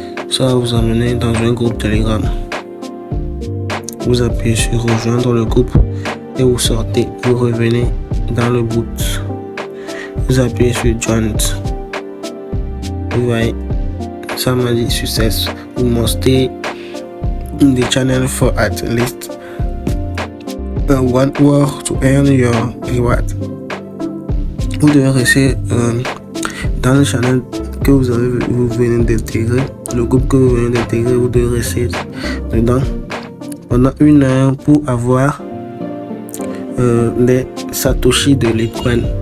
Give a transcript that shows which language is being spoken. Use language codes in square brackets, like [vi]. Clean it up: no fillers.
[fr] Ça va vous amener dans un groupe Telegram. Vous appuyez sur rejoindre le groupe et vous sortez, vous revenez dans le boot. Vous appuyez sur join. Vous voyez, ça m'a dit success. [en] Vous must stay in the channel for at least 1 hour to earn your reward. [fr] Vous devez rester dans le channel que vous venez d'intégrer, le groupe que vous venez d'intégrer, vous devez rester dedans pendant 1 heure pour avoir les satoshi de Litecoin.